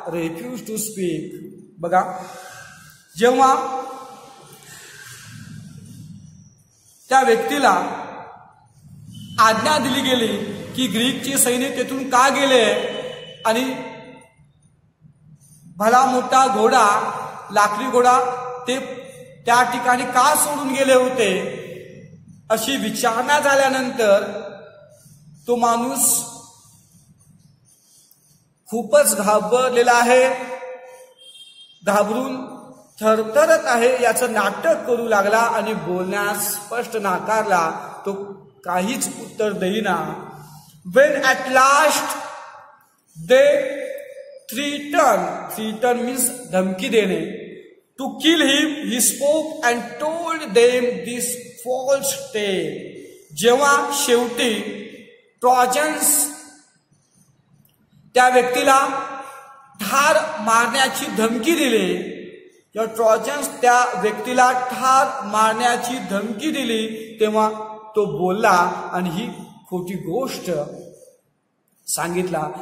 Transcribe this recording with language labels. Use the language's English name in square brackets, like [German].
[English] Refuse to speak. [Marathi] बघा, जेव्हा त्या व्यक्तीला आज्ञा दिली गेली की ग्रीकचे सैनिक तेथून का गेले आणि भला मोठा घोडा, लाकडी घोडा ते त्या ठिकाणी का सोडून गेले होते अशी विचारणा झाल्यानंतर तो माणूस खूपच घाबरलेला आहे, घाबरून थरथरत आहे याचं नाटक करू लागला आणि बोलण्यास स्पष्ट नाकारला. तो काहीच उत्तर देईना. [English] When at last they threatened means [Marathi] धमकी देणे, [English] to kill him, he spoke and told them this false tale. [Marathi] जेव्हा शेवटी ट्रॉजन्स त्या व्यक्तीला ठार मारण्याची धमकी दिली, या ट्रॉजन्स त्या व्यक्तीला ठार मारण्याची धमकी दिली तेव्हा तो बोलला आणि ही खोटी गोष्ट सांगितला.